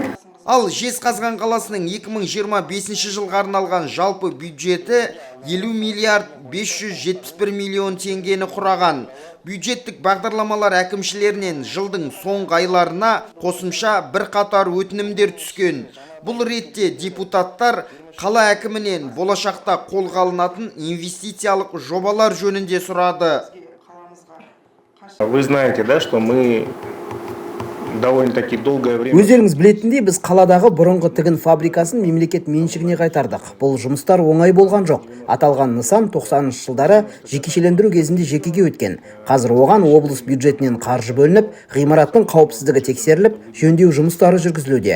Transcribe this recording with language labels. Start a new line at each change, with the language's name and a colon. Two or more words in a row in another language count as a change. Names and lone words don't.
Kazakh: Ал Жезқазған қаласының 2025 жылға арналған жалпы бюджеті 50 миллиард 571 миллион теңгені құраған. Бюджеттік бағдарламалар әкімшілерінен жылдың соңғы айларына қосымша бірқатар өтінімдер түскен. Бұл ретте депутаттар қала әкімінен болашақта қолға алынатын инвестициялық жобалар жөнінде сұрады.
Russian: Вы знаете, да, что мы довольно-таки долгое время...
Kazakh: Өздеріңіз білетіндей, біз қаладағы бұрынғы тігін фабрикасын мемлекет меншігіне қайтардық. Бұл жұмыстар оңай болған жоқ. Аталған нысан 90-шы жылдары жекешелендіру кезінде жекеге өткен. Қазір оған облыс бюджетінен қаржы бөлініп, ғимараттың қауіпсіздігі тексеріліп, жөндеу жұмыстары жүргізілуде.